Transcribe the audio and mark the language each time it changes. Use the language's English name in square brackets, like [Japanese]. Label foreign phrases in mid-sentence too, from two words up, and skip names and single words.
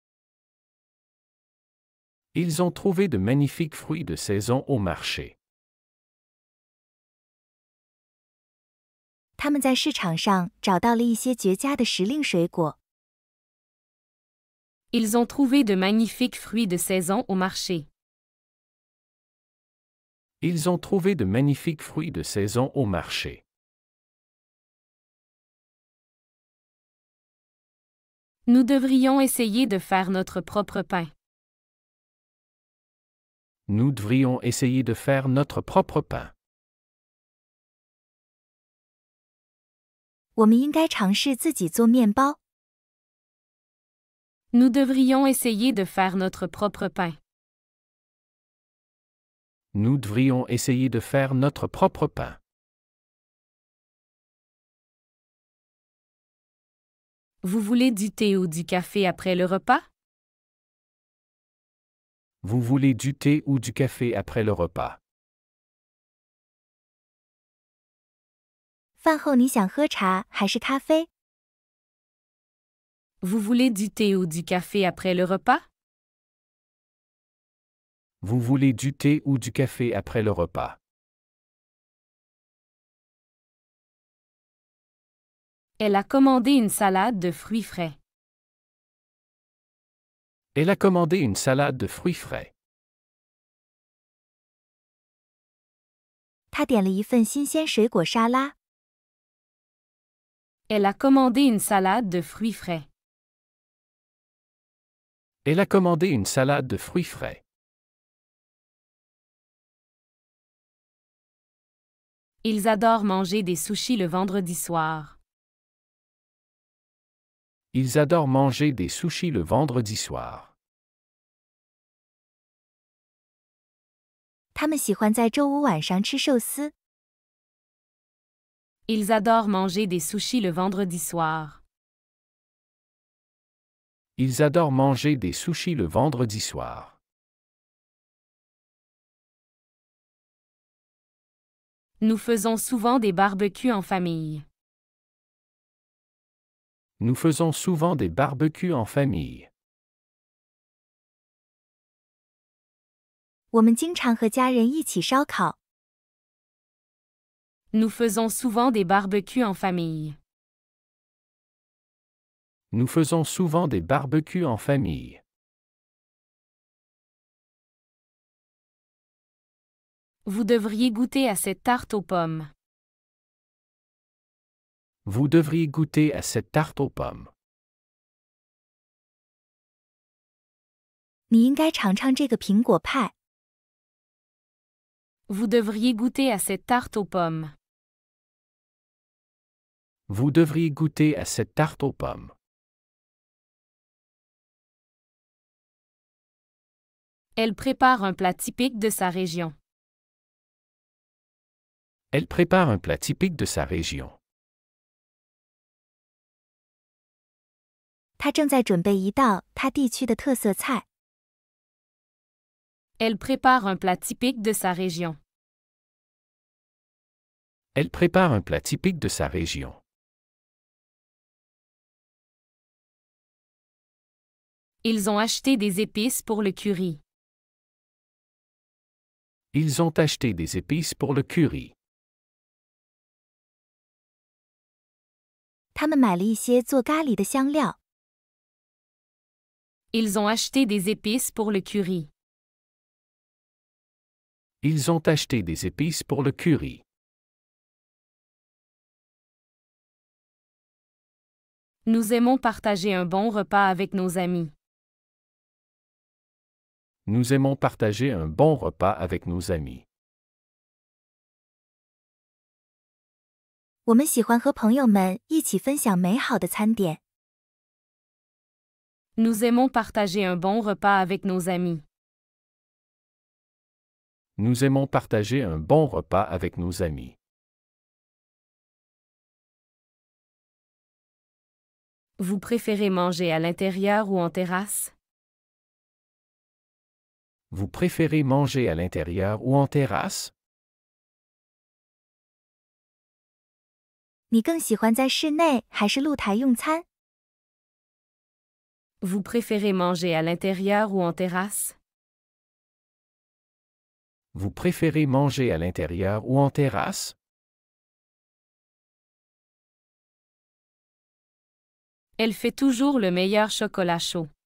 [French] Ils ont trouvé de magnifiques fruits de saison au marché. [Chinese] 他们在市场上找到了一些绝佳的时令水果。 [French] Ils ont trouvé de magnifiques fruits de saison au marché. Ils ont trouvé de magnifiques fruits de saison au marché. Nous devrions essayer de faire notre propre pain. Nous devrions essayer de faire notre propre pain. [Chinese] 我们应该尝试自己做面包。 [French] Nous devrions essayer de faire notre propre pain. Nous devrions essayer de faire notre propre pain. Vous voulez du thé ou du café après le repas? Vous voulez du thé ou du café après le repas? [Chinese] 饭后你想喝茶还是咖啡？ [French] Vous voulez du thé ou du café après le repas? Vous voulez du thé ou du café après le repas? Elle a commandé une salade de fruits frais. Elle a commandé une salade de fruits frais. [Chinese] 她点了一份新鲜水果沙拉。 [French] Elle a commandé une salade de fruits frais. Elle a commandé une salade de fruits frais. Ils adorent manger des sushis le vendredi soir. Ils adorent manger des sushis le vendredi soir. [Chinese] 他们喜欢在周五晚上吃寿司。 [French] Ils adorent manger des sushis le vendredi soir. Ils adorent manger des sushis le vendredi soir. Nous faisons souvent des barbecues en famille. Nous faisons souvent des barbecues en famille. [Chinese] 我们经常和家人一起烧烤。 [French] Nous faisons souvent des barbecues en famille. Nous faisons souvent des barbecues en famille. Vous devriez goûter à cette tarte aux pommes. Vous devriez goûter à cette tarte aux pommes. [Chinese] 你应该尝尝这个苹果派。 [French] Vous devriez goûter à cette tarte aux pommes. Vous devriez goûter à cette tarte aux pommes. Elle prépare un plat typique de sa région. Elle prépare un plat typique de sa région. [Chinese] 她正在准备一道她地区的特色菜。 [French] Elle prépare un plat typique de sa région. Elle prépare un plat typique de sa région. Ils ont acheté des épices pour le curry. Ils ont acheté des épices pour le curry. [Chinese] 他们买了一些做咖喱的香料。 [French] Ils ont acheté des épices pour le curry. Ils ont acheté des épices pour le curry. Nous aimons partager un bon repas avec nos amis. Nous aimons partager un bon repas avec nos amis. [Chinese] 我们喜欢和朋友们一起分享美好的餐点。 [French] Nous aimons partager un bon repas avec nos amis. Nous aimons partager un bon repas avec nos amis. Vous préférez manger à l'intérieur ou en terrasse? Vous préférez manger à l'intérieur ou en terrasse? [Chinese] 你更喜欢在室内还是露台用餐？ [French] Vous préférez manger à l'intérieur ou en terrasse? Vous préférez manger à l'intérieur ou en terrasse? Elle fait toujours le meilleur chocolat chaud.